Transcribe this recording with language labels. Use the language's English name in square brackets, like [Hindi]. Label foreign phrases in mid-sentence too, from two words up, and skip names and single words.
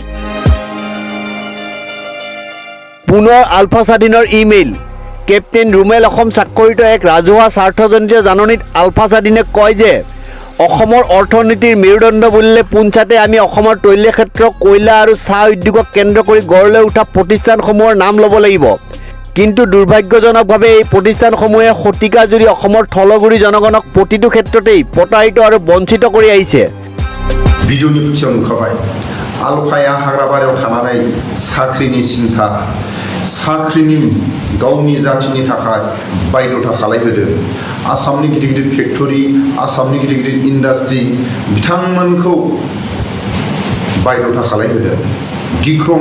[Assamese] পুনৰ আলফা স্বাধীনৰ ইমেইল কেপ্টেইন ৰুমেল অসম স্বাক্ষৰিত এক ৰাজহুৱা স্বাৰ্থজনিত জাননীত আলফা স্বাধীনে কয় যে অসমৰ অৰ্থনীতিৰ মেৰুদণ্ড বুলিলে পোনছাতে আমি অসমৰ তৈল ক্ষেত্ৰ কয়লা আৰু চাহ উদ্যোগক কেন্দ্ৰ কৰি গঢ় লৈ উঠা প্ৰতিষ্ঠানসমূহৰ নাম ল'ব লাগিব কিন্তু দুৰ্ভাগ্যজনকভাৱে এই প্ৰতিষ্ঠানসমূহে শতিকাজুৰি অসমৰ থলগুৰি জনগণক প্ৰতিটো ক্ষেত্ৰতেই প্ৰতাৰিত আৰু বঞ্চিত কৰি আহিছে [Bodo] भिडिअनि फुथियाव नुखाबाय आलफाया हाग्राबारियाव थानानै साख्रिनि सिन्था साख्रिनि गावनि जाथिनि थाखाय बायध'था खालामहोदों आसामनि गिदिर गिदिर फेक्टरि आसामनि गिदिर गिदिर इन्डास्ट्रि बिथांमोनखौ बायध'था खालामहोदों गिख्रं